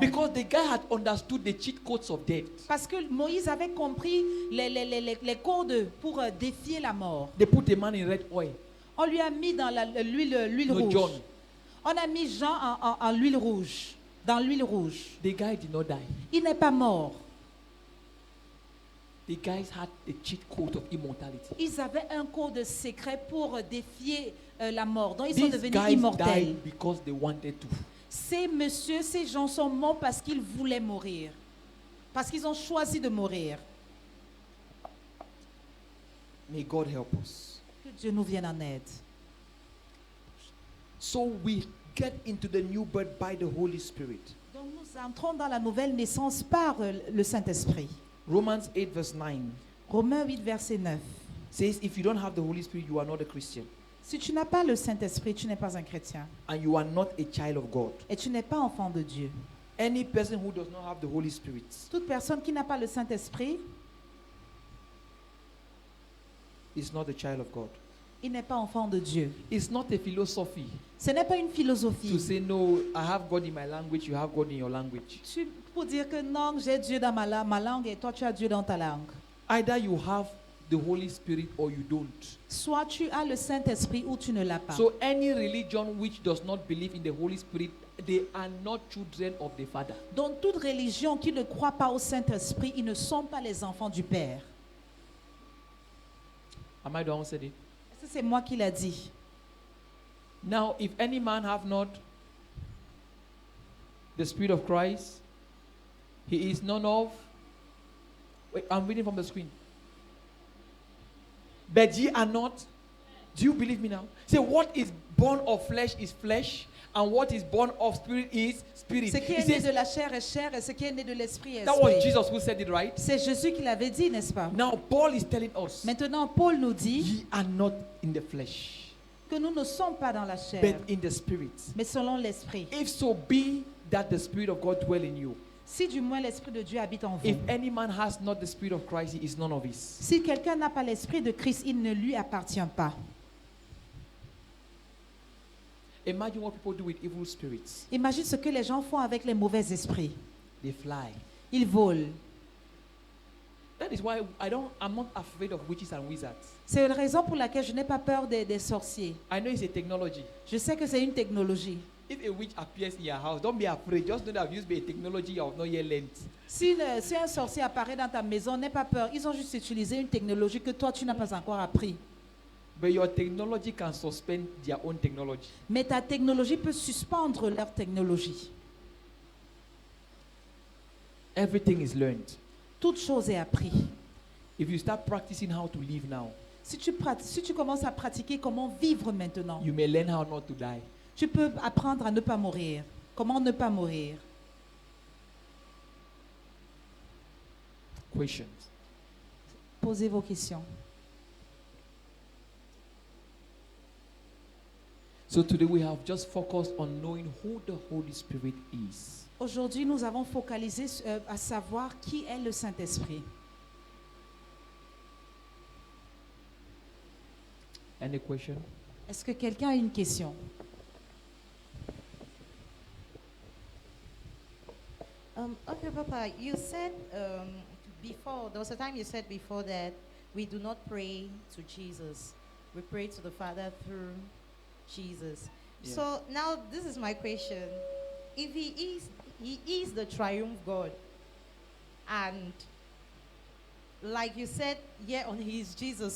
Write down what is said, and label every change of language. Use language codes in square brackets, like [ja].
[en] Because the guy had understood the cheat codes of death. [fr] Parce que Moïse avait compris les codes pour défier la mort. [en] They put a man in red oil. [fr] On lui a mis dans l'huile [en] No, [fr] rouge. [en] John. [fr] On a mis Jean en l'huile rouge. Dans l'huile rouge. [en] The guy did not die. [fr] Il n'est pas mort. [en] The guys had a cheat code of immortality. [fr] Ils avaient un code secret pour défier la mort. Donc ils sont [en] These [fr] devenus [en] guys [fr] immortels. [en] died because they wanted to. [fr] Ces gens sont morts parce qu'ils voulaient mourir. Parce qu'ils ont choisi de mourir. [en] May God help us. [fr] Que Dieu nous vienne en aide. [en] So we get into the new birth by the Holy Spirit. [fr] Donc nous entrons dans la nouvelle naissance par le Saint-Esprit. [en] Romans 8 verse 9 [fr] Romains 8, verset 9. [en] says, if you don't have the Holy Spirit, you are not a Christian. [fr] Si tu n'as pas le Saint-Esprit, tu n'es pas un chrétien. [en] And you are not a child of God. [fr] Et tu n'es pas enfant de Dieu. [en] Any person who does not have the Holy Spirit [fr] Toute personne qui n'a pas le Saint-Esprit, [en] is not a child of God. [fr] il n'est pas enfant de Dieu. [en] It's not a philosophy [fr] Ce n'est pas une [en] to [fr] philosophie. [en] say, no, I have God in my language, you have God in your language. [fr] Pour dire que non, j'ai Dieu dans ma langue et toi tu as Dieu dans ta langue. [en] Either you have the Holy Spirit or you don't. [fr] Soit tu as le Saint-Esprit ou tu ne l'as pas. [en] So any religion which does not believe in the Holy Spirit, they are not children of the Father. [fr] Dans toute religion qui ne croit pas au Saint-Esprit, ils ne sont pas les enfants du Père. [en] Am I the one who said it? [fr] Est-ce que c'est moi qui l'ai dit? [en] Now, if any man have not the Spirit of Christ, he is none of. Wait, I'm reading from the screen. But ye are not. Do you believe me now? Say, what is born of flesh is flesh, and what is born of spirit is spirit. [fr] Ce qui [en] He [fr] est né [en] says, [fr] de la chair est chair et ce qui est né de l'esprit est [en] that was [fr] esprit. [en] Jesus who said it, right? [fr] C'est Jésus qui l'avait dit, n'est-ce pas? [en] Now, Paul is telling us, [fr] Maintenant, Paul nous dit [en] ye are not in the flesh, [fr] que nous ne sommes pas dans la chair, [en] but in the spirit. [fr] mais selon l'esprit. [en] If so be that the Spirit of God dwell in you. [fr] Si du moins l'esprit de Dieu habite en vous. [en] If any man has not the Spirit of Christ, he is none of his. [fr] Si quelqu'un n'a pas l'esprit de Christ, il ne lui appartient pas. [en] Imagine what people do with evil spirits. [fr] Imagine ce que les gens font avec les mauvais esprits. [en] They fly. [fr] Ils volent. [en] That is why I'm not afraid of witches and wizards. [fr] C'est la raison pour laquelle je n'ai pas peur des sorciers. [en] I know it's a technology. [fr] Je sais que c'est une technologie. [en] If a witch appears in your house, don't be afraid. Just know that I've used a technology you have not yet learned. [fr] Si un sorcier apparaît dans ta maison, n'aie pas peur. Ils ont juste utilisé une technologie que toi, tu n'as pas encore appris. [en] But your technology can suspend their own technology. [fr] Mais ta technologie peut suspendre leur technologie. [en] Everything is learned. [fr] Toute chose est appris. [en] If you start practicing how to live now, [fr] Si tu commences à pratiquer comment vivre maintenant, [en] you may learn how not to die. [fr] tu peux apprendre à ne pas mourir. Comment ne pas mourir? [en] Questions? [fr] Posez vos questions. [en] So today we have just focused on knowing who the Holy Spirit is. [fr] Aujourd'hui, nous avons focalisé à savoir qui est le Saint-Esprit. [en] Any question? [fr] Est-ce que quelqu'un a une question? [en] Okay, Papa, you said before, there was a time you said before that we do not pray to Jesus. We pray to the Father through Jesus. Yeah. So now this is my question. If he is the triumph God, and like you said, yeah, on he is Jesus.